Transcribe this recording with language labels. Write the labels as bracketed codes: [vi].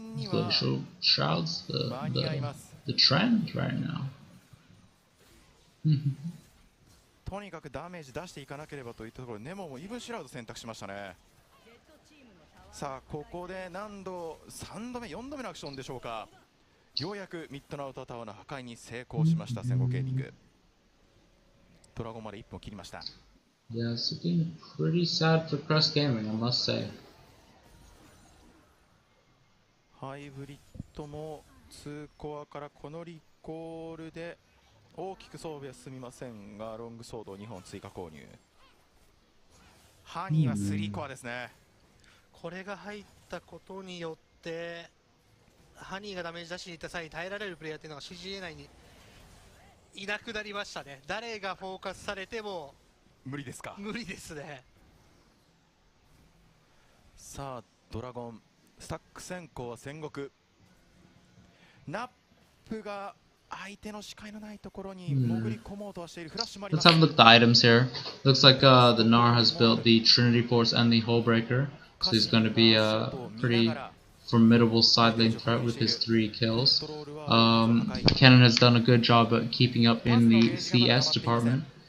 [en] Glacial Shroud's the trend right now. [ja] とにかくダメージ出していかなければといったところでネモもイブンシュラウド選択しましたね。さあここで何度3度目4度目のアクションでしょうか。ようやくミッドのアウタータワーの破壊に成功しました戦後ゲーミング。ドラゴンまで1分を切りました。 [en] Yeah, it's looking pretty sad for Crest Gaming, I must say. [ja] ハイブリッドも2コアからこのリコールで大きく装備は進みませんが、ロングソードを2本追加購入。ハニーは3コアですね。これが入ったことによってハニーがダメージ出しに行った際に耐えられるプレイヤーっていうのが CGA 内にいなくなりましたね。誰がフォーカスされても無理ですか。無理ですね。さあドラゴンスタック先行は戦国。ナップが相手の視界のないところに潜り込もうとはしている。フラッシュもあります。 [en] Let's have a look at the items here. Looks like the Gnar has built the Trinity Force and the Hullbreaker, so he's going to be a pretty formidable side lane threat with his 3 kills. Cannon has done a good job at keeping up in the CS department.